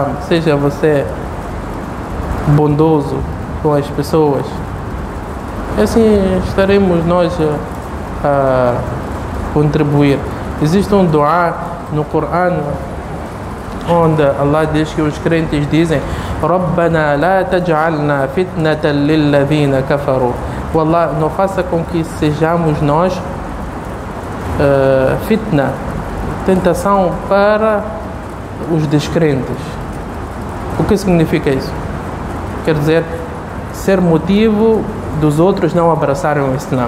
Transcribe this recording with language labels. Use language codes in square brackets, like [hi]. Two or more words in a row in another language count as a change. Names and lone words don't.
[pt] Seja você bondoso com as pessoas. Assim estaremos nós a contribuir. Existe um dua no Corão onde Allah diz que os crentes dizem: [ar] ربنا لا تجعلنا فتنة للذين كفروا. [pt] Wallah, não faça com que sejamos nós fitna, tentação para os descrentes. O que significa isso? Quer dizer, ser motivo dos outros não abraçarem o Islã.